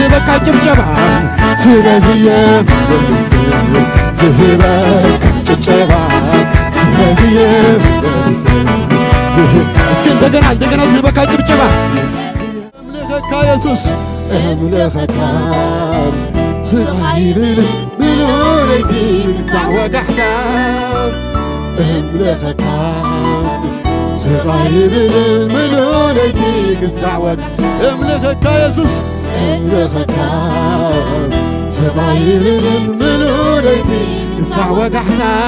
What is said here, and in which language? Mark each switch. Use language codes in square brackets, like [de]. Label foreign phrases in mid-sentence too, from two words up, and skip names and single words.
[ti] ዝህበካ ጭብጨባ [am] ስለዚህ የምስል [ti] ዝህበካ ጭብጨባ [am] ስለዚህ የምስል እስኪ እንደገና [ti] ዝህበካ ጭብጨባ እምልኸካ ኢየሱስ እምልኸካ ስቃይብል ምንወረይቲ ክሳዕ ወጋሕታ እምልኸካ ስቃይብል ምንወረይቲ ክሳዕ ወጋሕታ እምልኸካ ኢየሱስ እምልኸካ ስቃይብል ምንወረይቲ ክሳዕ ወጋሕታ